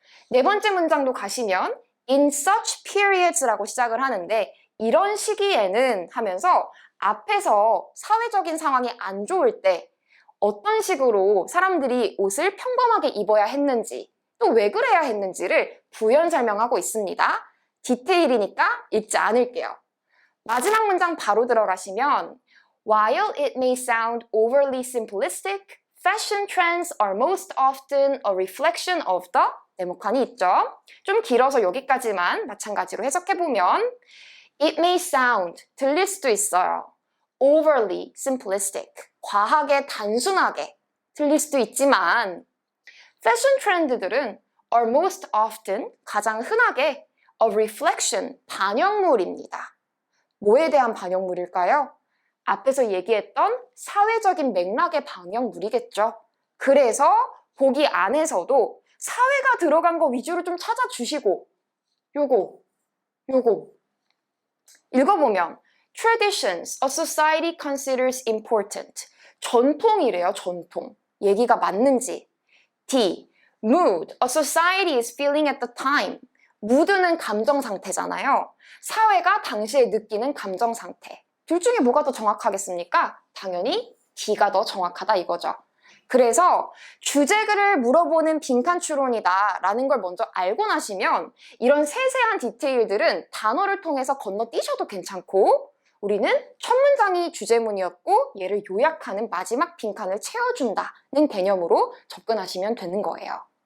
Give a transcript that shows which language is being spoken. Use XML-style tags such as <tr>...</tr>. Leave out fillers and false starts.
<ko>네 번째 문장도 가시면</ko> <en>in such periods</en> <ko>라고 시작을 하는데 이런 시기에는 하면서 앞에서 사회적인 상황이 안 좋을 때 어떤 식으로 사람들이 옷을 평범하게 입어야 했는지 또 왜 그래야 했는지를 부연 설명하고 있습니다. 디테일이니까 읽지 않을게요. 마지막 문장 바로 들어가시면</ko> <en>While it may sound overly simplistic, fashion trends are most often a reflection of the</en> <ko>네모칸이 있죠? 좀 길어서 여기까지만 마찬가지로 해석해보면</ko> <en>It may sound,</en> <ko>들릴 수도 있어요.</ko> <en>Overly simplistic,</en> <ko>과하게 단순하게 들릴 수도 있지만 패션 트렌드들은</ko> <en>are most often,</en> <ko>가장 흔하게</ko> <en>a reflection,</en> <ko>반영물입니다. 뭐에 대한 반영물일까요? 앞에서 얘기했던 사회적인 맥락의 반영물이겠죠. 그래서 보기 안에서도 사회가 들어간 거 위주로 좀 찾아주시고 요거 읽어보면</ko> <en>Traditions a society considers important.</en> <ko>전통이래요, 전통. 얘기가 맞는지. D.</ko> <en>Mood a society is feeling at the time.</en> <ko>무드는 감정 상태잖아요. 사회가 당시에 느끼는 감정 상태. 둘 중에 뭐가 더 정확하겠습니까? 당연히 D가 더 정확하다 이거죠. 그래서 주제글을 물어보는 빈칸 추론이다 라는 걸 먼저 알고 나시면 이런 세세한 디테일들은 단어를 통해서 건너뛰셔도 괜찮고 우리는 첫 문장이 주제문이었고 얘를 요약하는 마지막 빈칸을 채워준다는 개념으로 접근하시면 되는 거예요.</ko>